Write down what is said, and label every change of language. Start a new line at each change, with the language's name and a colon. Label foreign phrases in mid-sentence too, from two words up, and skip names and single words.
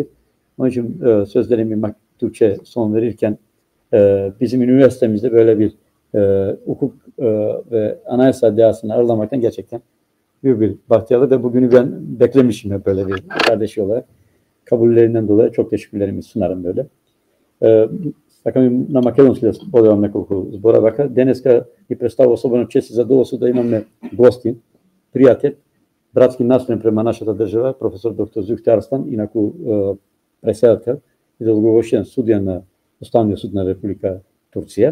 Turkish: Onun için sözlerimi Türkçe son verirken bizim üniversitemizde böyle bir hukuk ve anayasa dehasını ağırlamaktan gerçekten büyük bir bahtiyarlık ve bugünü ben beklemişim hep böyle bir kardeşi olarak. Kabullerinden dolayı çok teşekkürlerimi sunarım böyle.
Macedonian: Така на македонски да споделам неколку збора вака. Денеска ми представува особено чест и задоволство да имаме гости, пријател, братски настроен према нашата држава, професор доктор Зühtü Arslan, инаку преседател и долгогодишен судија на Уставниот суд на Република Турција.